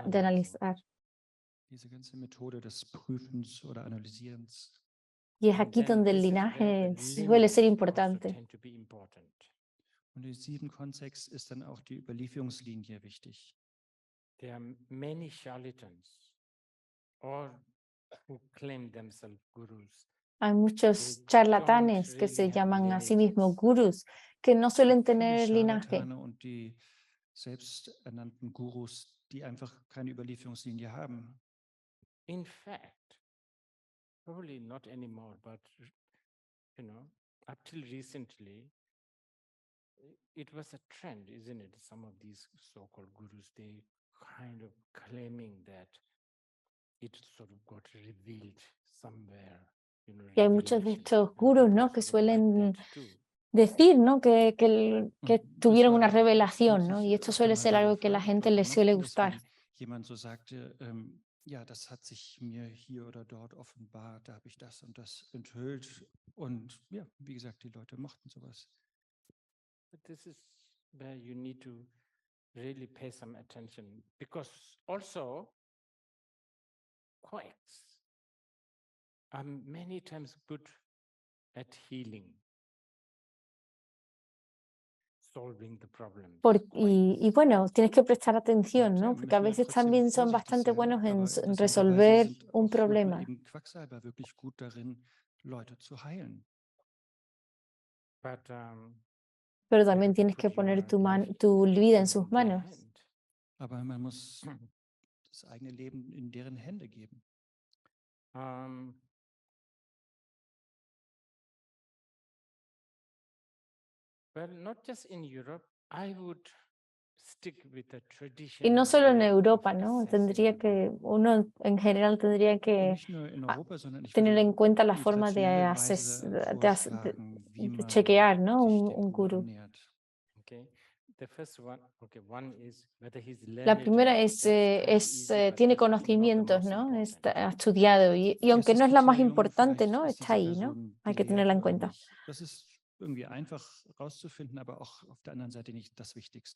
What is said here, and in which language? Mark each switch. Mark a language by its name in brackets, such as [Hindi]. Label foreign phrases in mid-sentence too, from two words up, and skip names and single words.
[German] Diese ganze Methode des Prüfens oder Analysierens. [Spanish] Y es aquí donde el linaje suele ser importante. [German] Und in diesem Kontext ist dann auch die Überlieferungslinie wichtig. [English] There are many charlatans or who claim themselves gurus. [Spanish] Hay muchos [English] They [Spanish] charlatanes [English] don't [Spanish] que se [English] really have [Spanish] llaman a sí mismos [English] lineages. [Spanish] gurús, que no suelen [German] Viele [Spanish] tener linaje. [German] Scharlatane und die selbsternannten Gurus, die einfach keine Überlieferungslinie haben. [English] In fact, probably not anymore, but up till recently, it was a trend, isn't it? Some of these so-called gurus, they kind of claiming that it sort of got revealed somewhere, [Spanish] Y hay muchos de [English] revelation. [Spanish] estos [English] And [Spanish] gurús, [English] people [Spanish] ¿no? Que [English] sort of like [Spanish] suelen [English] that too. [Spanish] decir, ¿no? Que [German] Und das [Spanish] tuvieron una [German] war [Spanish] revelación, ¿no? [German] wirklich [Spanish] Y esto [German] öfter [Spanish] suele [German] mal [Spanish] ser [German] der [Spanish] algo que a la [German] Fall [Spanish] gente [German] oder [Spanish] le suele [German] gemacht ist, [Spanish] gustar. [German] wenn jemand so sagte, ja, das hat sich mir hier oder dort offenbart, da habe ich das und das enthüllt. Und ja, wie gesagt, die Leute mochten sowas. [English] But this is where you need to really pay some attention, because also quakes are many times good at healing, solving the problems. [Spanish] Y bueno, tienes que prestar atención, [German] Klar, [Spanish] ¿no? Porque a [German] müssen wir [Spanish] veces [German] trotzdem [Spanish] también son [German] vorsichtig [Spanish] bastante [German] sein, [Spanish] buenos en [German] aber interessanterweise [Spanish] resolver [German] sind [Spanish] un [German] auch manchmal [Spanish] problema. [German] eben Quacksalber wirklich gut darin, Leute zu heilen. [English] But [Spanish] Pero [English] you [Spanish] también [English] have to [Spanish] tienes que [English] put [Spanish] poner [English] your life [Spanish] tu vida en [English] in [Spanish] sus [English] their [Spanish] manos. [English] hand. [German] Aber man muss das eigene Leben in deren Hände geben. [English] Well, not just in Europe, I would stick with the [Spanish] Y [English] traditional [Spanish] no solo en [English] way of [Spanish] Europa, ¿no? [English] assessing the guru. [Spanish] Uno en general tendría [German] Und [Spanish] que [German] nicht nur in Europa, sondern ich [Spanish] tener [German] würde [Spanish] en cuenta la [German] die [Spanish] forma de, [German] traditionelle Weise vorschlagen, wie [Spanish] de [German] man [Spanish] chequear, ¿no? [German] sich dem [Spanish] Un [German] Guru [Spanish] gurú. [German] annähert. [English] Okay, the first one, okay, one is whether he's [Spanish] La [English] learned [Spanish] primera [English] enough. [Spanish] es, [English] That's kind of easy, but [Spanish] tiene [English] that's not the [Spanish] conocimientos, [English] most [Spanish] ¿no? [English] important. [Spanish] Ha estudiado. Y aunque no [German] Erstes [Spanish] es la más [German] Kriterium, [Spanish] importante, [German] vielleicht [Spanish] ¿no? [German] ist [Spanish] Está [German] diese [Spanish] ahí, ¿no? [German] Person [Spanish] Hay que [German] gelehrt [Spanish] tenerla en [German] oder [Spanish] cuenta. [German] nicht. Das ist irgendwie einfach rauszufinden, aber auch auf der anderen Seite nicht das Wichtigste.